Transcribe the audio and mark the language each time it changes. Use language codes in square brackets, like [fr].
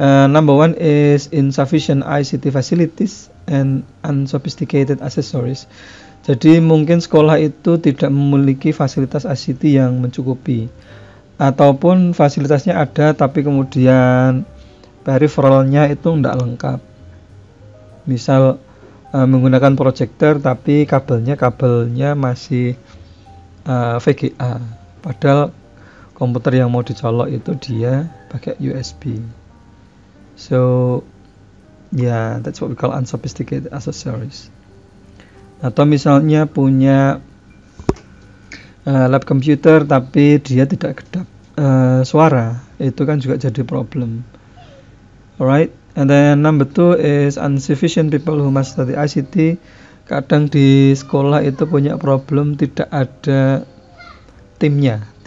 [en] Number one is insufficient ICT facilities and unsophisticated accessories. [id] Jadi mungkin sekolah itu tidak memiliki fasilitas ICT yang mencukupi, ataupun fasilitasnya ada tapi kemudian peripheralnya itu tidak lengkap. Misal menggunakan proyektor tapi kabelnya masih VGA, padahal komputer yang mau dicolok itu dia pakai USB. [en] So that's what we call unsophisticated accessories. [id] Atau misalnya punya lab komputer tapi dia tidak kedap suara, itu kan juga jadi problem. [en] Alright, and then number 2 is insufficient people who must study ICT. [id] Kadang di sekolah itu punya problem tidak ada timnya.